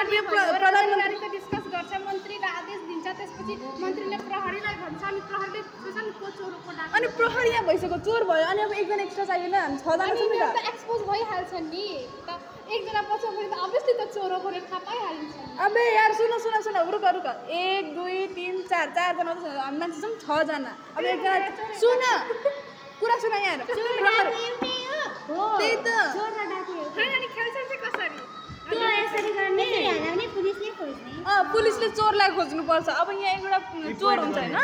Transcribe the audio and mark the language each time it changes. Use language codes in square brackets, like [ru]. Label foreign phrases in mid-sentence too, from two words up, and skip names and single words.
[ne] प्रधानमन्त्रीले डिस्कस गर्छ मन्त्रीले आदेश दिन्छ त्यसपछि मन्त्रीले प्रहरीलाई भन्छ अनि प्रहरीले सोच्छ को चोर को डाकु अनि प्रहरी यहाँ भइसक्यो चोर भयो अनि अब एकजना एक्स्ट्रा चाहिएन हामी 6 जना छौँ नि त एक्सपोज भइहाल्छ नि त एकजना पछि पनि त अभियसली त चोर हो भनेर थाहा पाइहाल्छ [hi] अबे यार सुन रुक [ne] 1 2 3 4 जना हामी मान्छे छौँ 6 जना अब एकजना सुन कुरा सुन यार त्यही त चोर र डाकु हैन अनि खेल्छ चाहिँ कसरी त्यो यसरी गर्ने भने पुलिसले खोज्ने पुलिसले चोरलाई खोज्नु पर्छ अब यहाँ एउटा चोर हुन्छ हैन